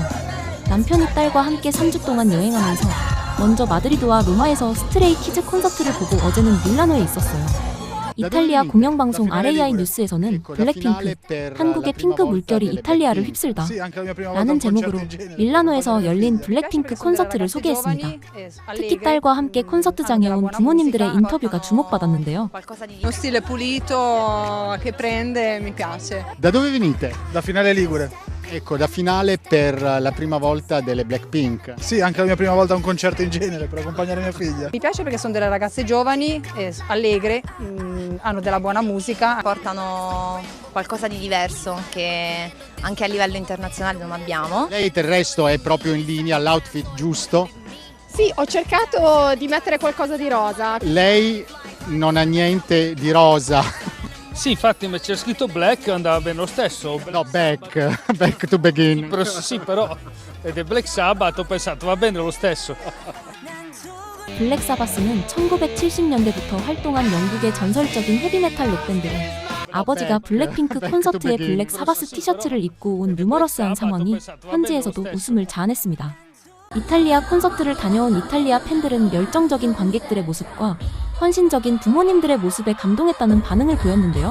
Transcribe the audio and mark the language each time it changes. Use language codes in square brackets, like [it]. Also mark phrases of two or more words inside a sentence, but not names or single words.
[ko] 남편이 딸과 함께 3주 동안 여행하면서 먼저 마드리드와 로마에서 스트레이 키즈 콘서트를 보고 어제는 밀라노에 있었어요. 이탈리아 공영방송 RAI 뉴스에서는 블랙핑크, 한국의 핑크 물결이 이탈리아를 휩쓸다 라는 제목으로 밀라노에서 열린 블랙핑크 콘서트를 소개했습니다. 특히 딸과 함께 콘서트장에 온 부모님들의 인터뷰가 주목받았는데요. [it] Uno stile pulito che prende, mi piace. Da dove venite? Da Finale Ligure. Ecco, da finale per la prima volta delle Blackpink. Sì, anche la mia prima volta a un concerto in genere per accompagnare mia figlia. Mi piace perché sono delle ragazze giovani, allegre, hanno della buona musica. Portano qualcosa di diverso che anche a livello internazionale non abbiamo. Lei del resto è proprio in linea, l'outfit giusto. Sì, ho cercato di mettere qualcosa di rosa. Lei non ha niente di rosa. Sì, infatti ma c'è scritto black, andava bene lo stesso. No, [en] back to begin. [it] Sì, però ed è Black Sabbath, ho pensato va bene lo stesso. [ko] 블랙 사바스는 1970년대부터 활동한 영국의 전설적인 헤비메탈 록밴드로 아버지가 블랙핑크 콘서트에 블랙 사바스 티셔츠를 입고 온 유머러스한 상황이 현지에서도 웃음을 자아냈습니다. 이탈리아 콘서트를 다녀온 이탈리아 팬들은 열정적인 관객들의 모습과 헌신적인 부모님들의 모습에 감동했다는 반응을 보였는데요.